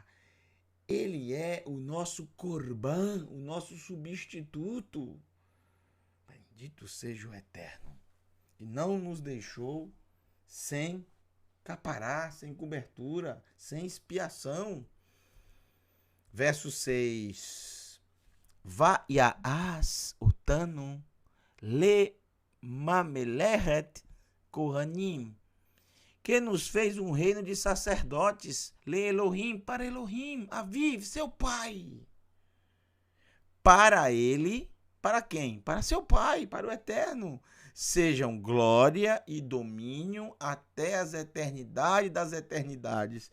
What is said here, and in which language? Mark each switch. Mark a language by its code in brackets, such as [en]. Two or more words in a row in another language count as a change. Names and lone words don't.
[pt] Ele é o nosso corban, o nosso substituto. Bendito seja o Eterno, que não nos deixou sem capará, sem cobertura, sem expiação. Verso 6. [he] ויעש אותנו לממלכת כהנים, [pt] que nos fez um reino de sacerdotes, [he] לאלוהים, [pt] para Elohim, Aviv, seu pai. Para ele, para quem? Para seu pai, para o Eterno. Sejam glória e domínio até as eternidades das eternidades.